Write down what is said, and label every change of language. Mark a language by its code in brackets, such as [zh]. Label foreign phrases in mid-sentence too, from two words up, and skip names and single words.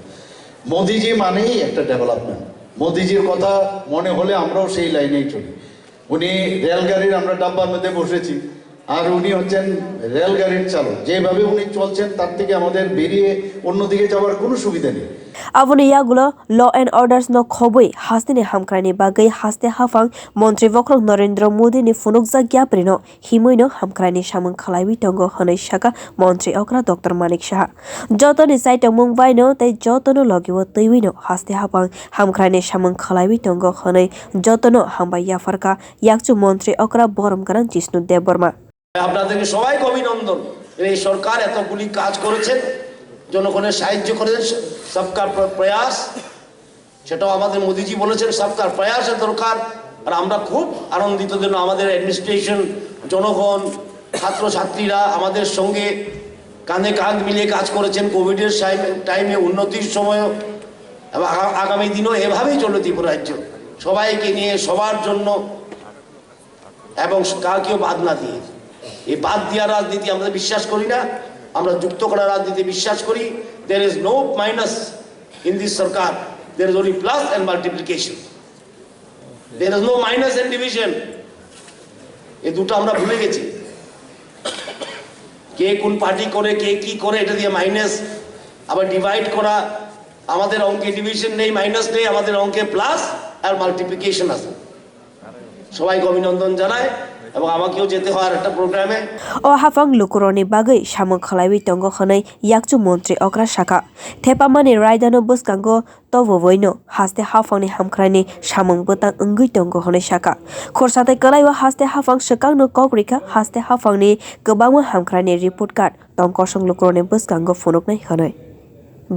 [bn] মোদিজি মানেই একটা ডেভেলপমেন্ট। মোদিজির কথা মনে হলে আমরাও সেই লাইনেই চলি। উনি রেলগাড়ির আমরা ডাব্বার মধ্যে বসেছি, আর উনি হচ্ছেন রেলগাড়ির চালক। যেভাবে উনি চলছেন তার থেকে আমাদের বেরিয়ে অন্যদিকে যাওয়ার কোনো সুবিধা নেই। [trp] Aboni yagulo [en] law and orders [trp] no khobui hastini hamkraini bagai haste haphang montri vokrong Narendra Modi ni funukja gyaprino himoino hamkraini samung khlaiwi tongo hanai shaka montri okra Dr.Manik Saha jotoni saito mumbai no tei jotono logiwo tuiwino haste haphang hamkraini samung khlaiwi tongo hanai jotono hambai yafarka yakchu montri okra borom garang Jishnu Debbarma [bn] আপনাদেরকে সবাইকে অভিনন্দন। এই সরকার এতগুলি কাজ করেছেন, জনগণের সাহায্য করেছেন, সবকার প্রয়াস, সেটাও আমাদের মোদিজি বলেছেন সবকার প্রয়াসের দরকার। আর আমরা খুব আনন্দিত যেন আমাদের অ্যাডমিনিস্ট্রেশন, জনগণ, ছাত্রছাত্রীরা আমাদের সঙ্গে কাঁধে কাঁধ মিলিয়ে কাজ করেছেন কোভিডের টাইমে, উন্নতির সময়ও, এবং আগামী দিনও এভাবেই চলবে ত্রিপুরা রাজ্য, সবাইকে নিয়ে সবার জন্য এবং কাউকেও বাদ না দিয়ে। এই বাদ দেওয়ার রাজনীতি আমরা বিশ্বাস করি না, আমরা যুক্ত করার রাজনীতি বিশ্বাস করি। [en] There is no minus in this সরকার, there is only plus and multiplication. There is no minus and division. [bn] এই দুটো আমরা ভুলে গেছি। কে কোন পার্টি করে, কে কি করে, এটা দিয়ে মাইনাস আবার ডিভাইড করা। আমাদের অঙ্কে ডিভিশন নেই, মাইনাস নেই, আমাদের অঙ্কে প্লাস আর মাল্টিপ্লিকেশন আছে। সবাইকে অভিনন্দন জানায় এবং আমাকেও যেতে হয় একটা প্রোগ্রামে। [trp] O hafang lukorogni bagai samung khlaiwi tongo hanai yakchu montri okra shaka thepamani raidano bwskango toboino haste hafangni hamkraini samung bwtang ongui tongo hanai shaka khorsate kalaiwa haste hafang swkangno koprika haste hafangni kwbangma hamkraini report card tongkosong lukorogni bwskango phunuknai hanai.